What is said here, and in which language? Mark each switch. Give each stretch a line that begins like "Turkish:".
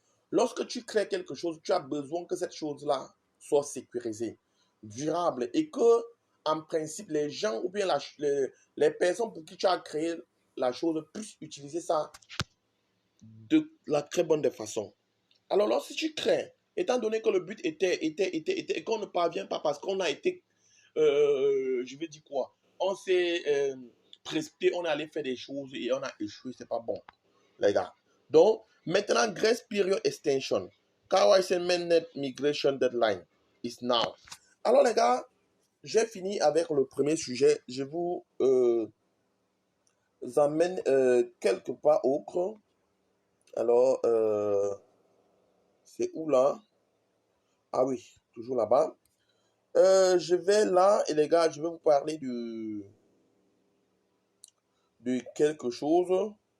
French: Lorsque tu crées quelque chose, tu as besoin que cette chose-là soit sécurisée, durable et que, en principe, les gens ou bien les personnes pour qui tu as créé la chose puissent utiliser ça de la très bonne des façons. Alors, lorsque tu crées, étant donné que le but était et qu'on ne parvient pas parce qu'on a été, je vais dire quoi, on s'est précipité, on est allé faire des choses et on a échoué, c'est pas bon, les gars. Donc, maintenant,
English: Grace Period Extension, KYC Mainnet Migration Deadline is now.
French: Alors, les gars, j'ai fini avec le premier sujet. Je vous emmène quelque part autre. Alors, c'est où là? Ah oui, toujours là-bas. Je vais là, et les gars, je vais vous parler de quelque chose.